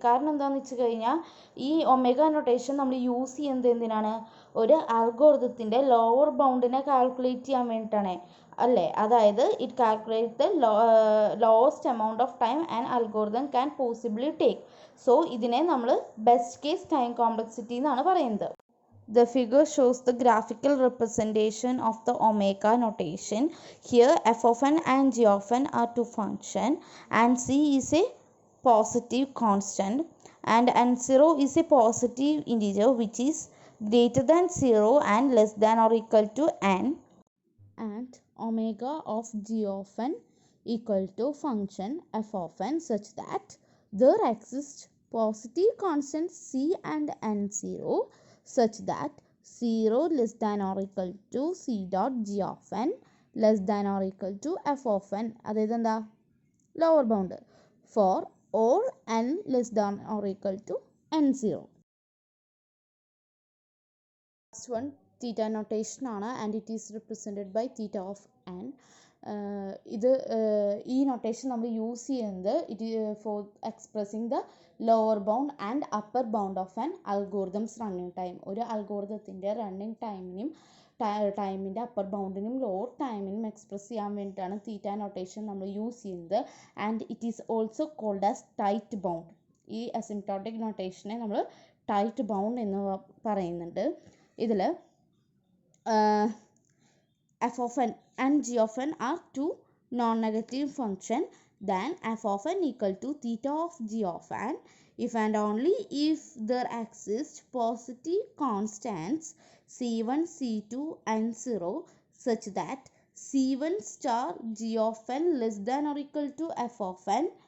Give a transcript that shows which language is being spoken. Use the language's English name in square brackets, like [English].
[Malayalam] കാരണം എന്താണെന്ന് വെച്ച് കഴിഞ്ഞാൽ ഈ ഒമേഗ നൊട്ടേഷൻ നമ്മൾ യൂസ് ചെയ്യുന്നത് എന്തിനാണ്, ഒരു അൽഗോരിതത്തിൻ്റെ ലോവർ ബൗണ്ടിനെ കാൽക്കുലേറ്റ് ചെയ്യാൻ വേണ്ടിയിട്ടാണ് അല്ലേ. അതായത് [English] It calculate the lowest amount of time and algorithm can possibly take. [Malayalam] So ഇതിനെ നമ്മൾ ബെസ്റ്റ് കേസ് ടൈം കോംപ്ലക്സിറ്റി എന്നാണ് പറയുന്നത്. [English] The figure shows the graphical representation of the omega notation. Here f of n and g of n are two functions and c is a positive constant and n0 is a positive integer which is greater than 0 and less than or equal to n, and omega of g of n equal to function f of n such that there exists positive constants c and n0 such that 0 less than or equal to c dot g of n less than or equal to f of n. [Malayalam] അതായത് എന്താ [English] Lower bound for all n less than or equal to n0. Last one theta notation ആണ് and it is represented by theta of n. [Malayalam] ഇത് ഈ notation നമ്മൾ use ചെയ്യുന്നത് [English] For expressing the lower bound and upper bound of an algorithm's running time. [Malayalam] ഒരു അൽഗോറിതത്തിൻ്റെ running ടൈമിനും ടൈമിൻ്റെ upper ബൗണ്ടിനും lower ടൈമിനും express ചെയ്യാൻ വേണ്ടിയിട്ടാണ് തീറ്റ notation നമ്മൾ യൂസ് ചെയ്യുന്നത്. [English] And it is also called as tight bound. [Malayalam] ഈ അസിംപ്റ്റോട്ടിക് നൊട്ടേഷനെ നമ്മൾ ടൈറ്റ് ബൗണ്ട് എന്ന് പറയുന്നുണ്ട്. ഇതിൽ [English] f of n and g of n are two non-negative function, then f of n equal to theta of g of n if and only if there exist positive constants c1, c2 and 0 such that c1 star g of n less than or equal to f of n